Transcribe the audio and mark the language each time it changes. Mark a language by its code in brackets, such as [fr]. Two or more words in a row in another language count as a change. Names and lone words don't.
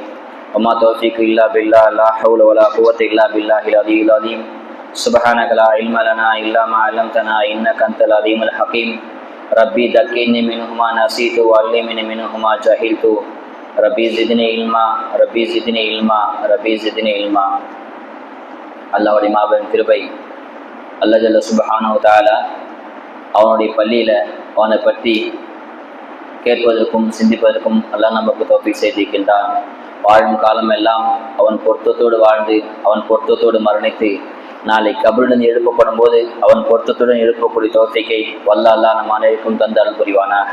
[ar] وما توفيق إلا بالله لا حول ولا قوة إلا بالله العلي العظيم. سبحانك لا علم لنا إلا ما علمتنا إنك أنت العليم الحكيم. ربي ذكرني منه ما نسيت وعلمني منه ما جهلت. ربي زدني علما ربي زدني علما ربي زدني علما. [ta] அல்லாஹ்வுடைய மாபெரும் கிருபை, [ar] الله جل سبحانه وتعالى [ta] அவனுடைய பள்ளியில் அவனை பற்றி கேட்பதற்கும் சிந்திப்பதற்கும் அல்லாஹ் நமக்கு தௌஃபீக் செய்திருக்கின்றான். வாழும் காலம் எல்லாம் அவன் பொருத்தத்தோடு வாழ்ந்து அவன் பொருத்தத்தோடு மரணித்து நாளை கபருடன் எழுப்பப்படும் போது அவன் பொருத்தத்துடன் எழுப்பக்கூடிய தௌஃபீக்கை வல்ல அல்லாஹ் நம் அனைவருக்கும் தந்தால் புரிவானாக.